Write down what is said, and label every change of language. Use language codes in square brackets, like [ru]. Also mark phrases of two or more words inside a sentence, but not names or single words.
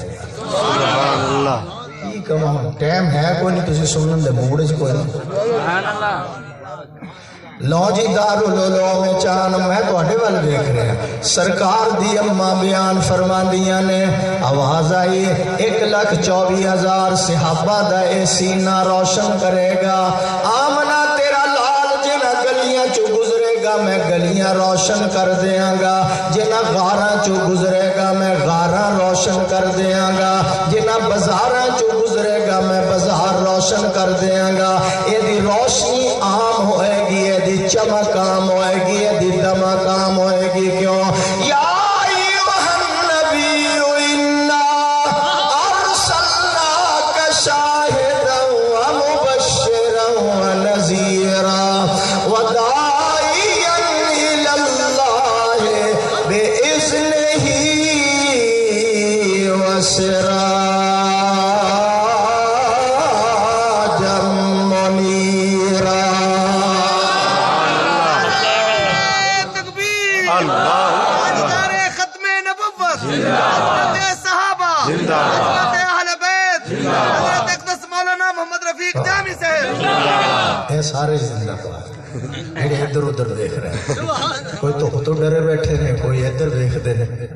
[pa] اللہ کی کہاں ٹائم ہے کوئی نہیں، تسی سنن دے موڈ وچ کوئی نہیں۔ لو جی دارالعلوم میں چان میں تواڈے ول ویکھ رہا، سرکار دی اماں بیان فرماندیاں نے، آواز آئی 1,24,000 صحابہ دا اے سینہ روشن کرے گا۔ آمنہ تیرا لال جنہ گلیاں چو گزرے گا میں گلیاں روشن کر دیاں گا، جنہ غاراں چو گزرے گا میں غاراں روشن کر دیاں گا، جنہ بازاراں چو گزرے گا میں بازار روشن کر دیاں گا۔ یہ دی روشنی عام ہوئے گی، یہ دی چمک عام ہوئے گی، یہ دی دمک عام ہوئے گی۔ [ar] کیوں؟ یا ایوہ النبی انا ارسلناک شاہدا ومبشرا ونذیرا وداعیا الی اللہ بإذنہ وسراجا منیرا۔ [ur] سارے زندہ پاک میرے ادھر ادھر دیکھ رہے ہیں، کوئی تو ڈرے بیٹھے ہیں، کوئی ادھر دیکھتے ہیں۔